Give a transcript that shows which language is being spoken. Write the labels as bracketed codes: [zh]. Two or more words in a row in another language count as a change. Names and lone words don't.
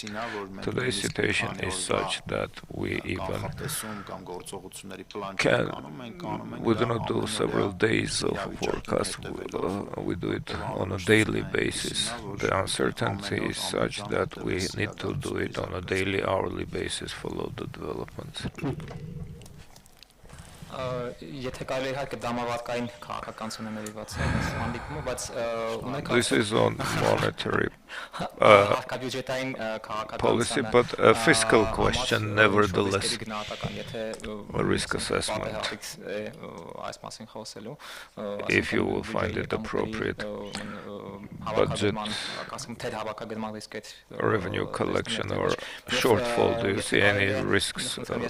[en] Today's situation is such that we even we do not do several days of forecast, we do it on a daily basis. The uncertainty is such that we need to do it on a daily, hourly basis, follow the developments. [hy] Եթե կարելի իհարկե դրամավարկային քաղաքականությունը նվիրված է հանդիպումը, բայց ունեք [en] This is on monetary policy, but a fiscal question nevertheless, a risk assessment, if you will find it appropriate. Budget, revenue collection or shortfall, do you see any risks?